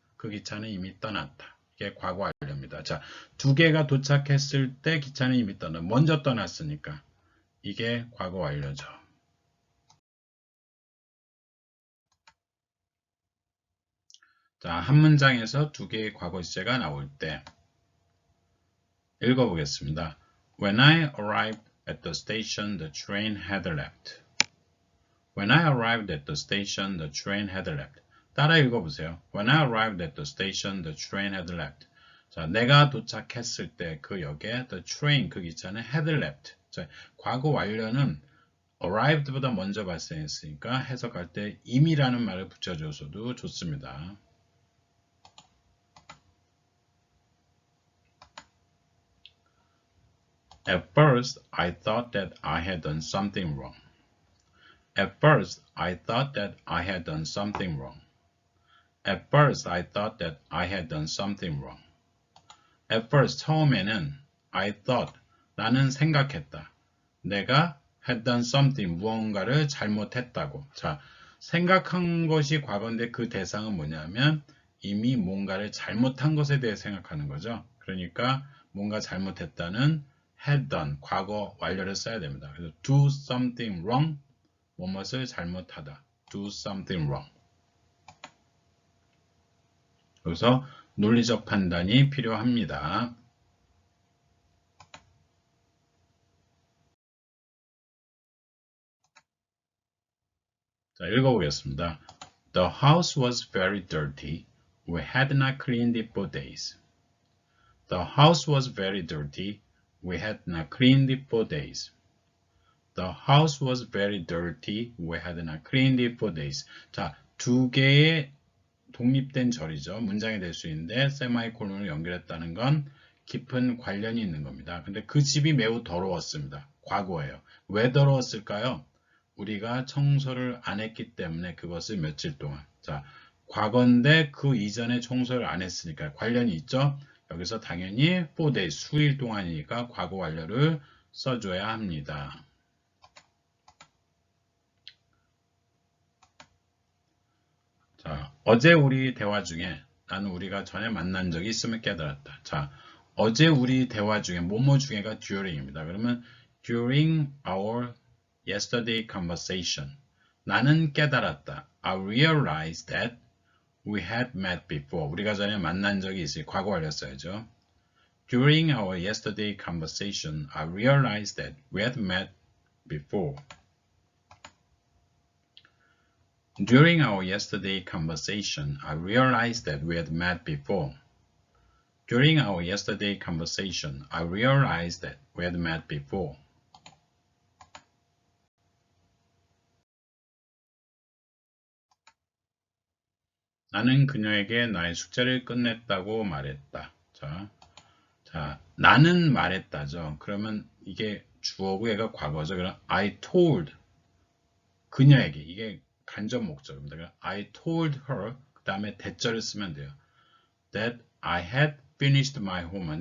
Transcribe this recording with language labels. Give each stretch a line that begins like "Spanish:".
Korean: 그 기차는 이미 떠났다. 이게 과거 완료입니다. 자, 두 개가 도착했을 때 기차는 이미 먼저 떠났으니까 이게 과거 완료죠. 자, 한 문장에서 두 개의 과거 시제가 나올 때 읽어보겠습니다.
English: When I arrived at the station, the train had left. When I arrived at the station, the train had left.
Korean: 따라 읽어보세요.
English: When I arrived at the station, the train had left.
Korean: 자, 내가 도착했을 때 그 역에
English: the train,
Korean: 그 기차는
English: had left.
Korean: 자, 과거 완료는 arrived보다 먼저 발생했으니까 해석할 때 이미라는 말을 붙여줘서도 좋습니다.
English: At first, I thought that I had done something wrong. At first, I thought that I had done something wrong. At first, I thought that I had done something wrong. At first,
Korean: 처음에는
English: I thought,
Korean: 나는 생각했다. 내가
English: had done something,
Korean: 무언가를 잘못했다고. 자, 생각한 것이 과거인데 그 대상은 뭐냐면 이미 뭔가를 잘못한 것에 대해 생각하는 거죠. 그러니까 뭔가 잘못했다는 had done, 과거 완료를 써야 됩니다. 그래서
English: do something wrong,
Korean: 무엇을 잘못하다.
English: do something wrong.
Korean: 그래서 논리적 판단이 필요합니다. 자, 읽어보겠습니다.
English: The house was very dirty. We had not cleaned it for days. The house was very dirty. We had not cleaned it for days. The house was very dirty. We had not cleaned it for days. 자,
Korean: 두 개의 독립된 절이죠. 문장이 될 수 있는데 세마이콜론을 연결했다는 건 깊은 관련이 있는 겁니다. 근데 그 집이 매우 더러웠습니다. 과거예요. 왜 더러웠을까요? 우리가 청소를 안 했기 때문에 그것을 며칠 동안. 자, 과거인데 그 이전에 청소를 안 했으니까 관련이 있죠. 여기서 당연히 4days, 수일 동안이니까 과거 완료를 써줘야 합니다. 자, 어제 우리 대화 중에 나는 우리가 전에 만난 적이 있음을 깨달았다. 자, 어제 우리 대화 중에 뭐뭐 중에가 during입니다. 그러면
English: during our yesterday conversation
Korean: 나는 깨달았다.
English: I realized that we had met before.
Korean: 우리가 전에 만난 적이 있으니 과거 완료 써야죠.
English: During our yesterday conversation, I realized that we had met before. During our yesterday conversation, I realized that we had met before. During our yesterday conversation, I realized that we had met before.
Korean: 나는 그녀에게 나의 숙제를 끝냈다고 말했다. 자, 나는 말했다죠. 그러면 이게 주어고 얘가 과거죠. 그럼
English: I told
Korean: 그녀에게 이게 간접 목적입니다. 그럼
English: I told her
Korean: 그 다음에 대절을 쓰면 돼요.
English: That I had finished my homework.